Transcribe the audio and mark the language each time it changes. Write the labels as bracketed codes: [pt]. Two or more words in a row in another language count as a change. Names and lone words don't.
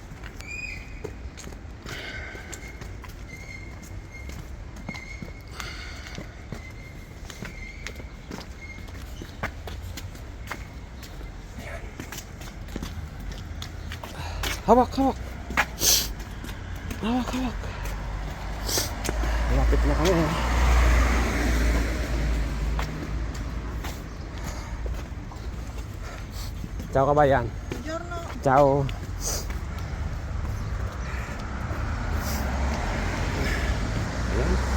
[tl] Hawak. Malapit na kami. Ciao kabayan. [it] Buongiorno. Ciao. [tl] Ayan.